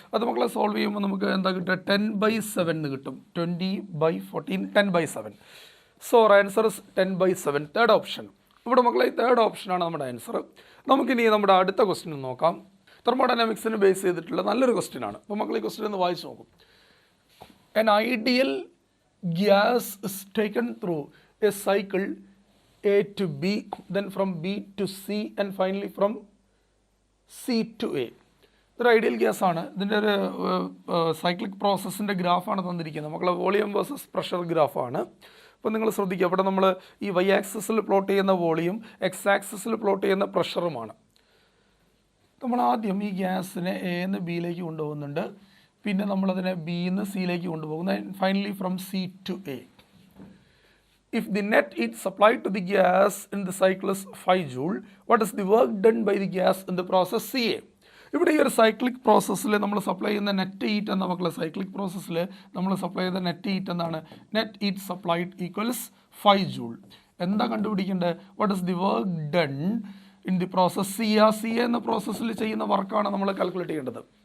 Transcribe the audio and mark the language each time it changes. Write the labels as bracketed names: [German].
[Malayalam] അത് മക്കളെ സോൾവ് ചെയ്യുമ്പോൾ നമുക്ക് എന്താ കിട്ടുക? 10/7 എന്ന് കിട്ടും. [English] 20/14 10/7. So our answer is 10/7. Third option. [Malayalam] ഇവിടെ മക്കളെ തേർഡ് ഓപ്ഷനാണ് നമ്മുടെ ആൻസർ. നമുക്കിനി നമ്മുടെ അടുത്ത ക്വസ്റ്റ്യൻ നോക്കാം. തെർമോഡൈനാമിക്സിന് ബേസ് ചെയ്തിട്ടുള്ള നല്ലൊരു ക്വസ്റ്റ്യൻ ആണ്. അപ്പോൾ മക്കളെ ഈ ക്വസ്റ്റ്യൻ ഒന്ന് വായിച്ച് നോക്കും. [English] An ideal gas is taken through a cycle A to B, then from B to C, and finally from C to A. [Malayalam] ഇതൊരു ഐഡിയൽ ഗ്യാസ് ആണ്. ഇതിൻ്റെ ഒരു സൈക്ലിക് പ്രോസസ്സിൻ്റെ ഗ്രാഫാണ് തന്നിരിക്കുന്നത്. മക്കളെ വോളിയം വേഴ്സസ് പ്രഷർ ഗ്രാഫാണ്. അപ്പോൾ നിങ്ങൾ ശ്രദ്ധിക്കുക, അവിടെ നമ്മൾ ഈ വൈ ആക്സിസിൽ പ്ലോട്ട് ചെയ്യുന്ന വോളിയം, എക്സ് ആക്സിസിൽ പ്ലോട്ട് ചെയ്യുന്ന പ്രഷറുമാണ്. നമ്മൾ ആദ്യം ഈ ഗ്യാസിനെ എ നിന്ന് ബിയിലേക്ക് കൊണ്ടുപോകുന്നുണ്ട്, പിന്നെ നമ്മളതിനെ ബിയിൽ നിന്ന് സിയിലേക്ക് കൊണ്ടുപോകുന്നു, [English] Finally from C to A. If the net heat supplied to the gas in the cycle is 5 joule, what is the work done by the gas in the process CA? [Malayalam] ഇവിടെ ഈ ഒരു സൈക്ലിക് പ്രോസസ്സിൽ നമ്മൾ supply ചെയ്യുന്ന net heat എന്ന മക്കളെ cyclic പ്രോസസ്സിൽ നമ്മൾ സപ്ലൈ ചെയ്ത നെറ്റ് ഹീറ്റ് എന്താണ്? [English] Net heat supplied equals 5 joule. [Malayalam] എന്താ കണ്ടുപിടിക്കേണ്ടത്? [English] What is the work done in the process CA? [Malayalam] CA എന്ന പ്രോസസ്സിൽ ചെയ്യുന്ന വർക്കാണ് നമ്മൾ കാൽക്കുലേറ്റ് ചെയ്യേണ്ടത്.